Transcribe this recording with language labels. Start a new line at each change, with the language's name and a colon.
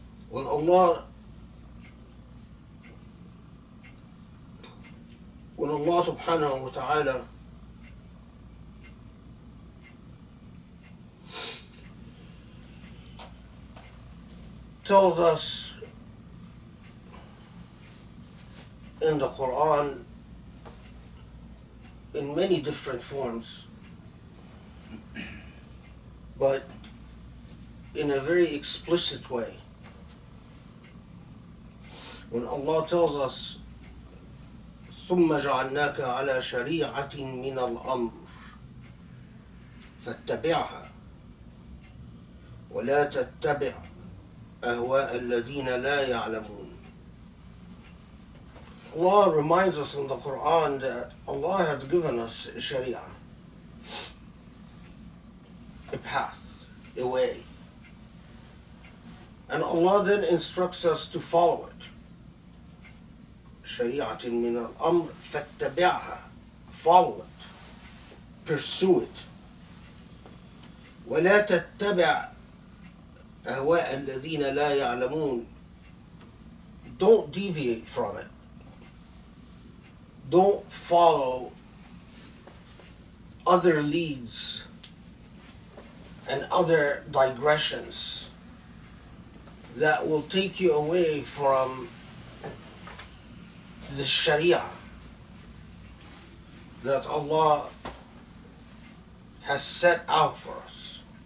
English: When Allah subhanahu wa ta'ala tells us in the Qur'an in many different forms, but in a very explicit way. When Allah tells us
Arabic: ثم جعلناك على شريعة من الأمر فاتبعها ولا تتبع أهواء الذين لا يعلمون.
English: Allah reminds us in the Qur'an that Allah has given us Shariah, a path, a way. And Allah then instructs us to follow it.
Arabic: شريعة من الأمر فاتبعها,
English: follow it, pursue it.
Arabic: ولا تتبع أهواء الذين لا يعلمون,
English: don't deviate from it. Don't follow other leads and other digressions that will take you away from the Sharia that Allah has set out for us.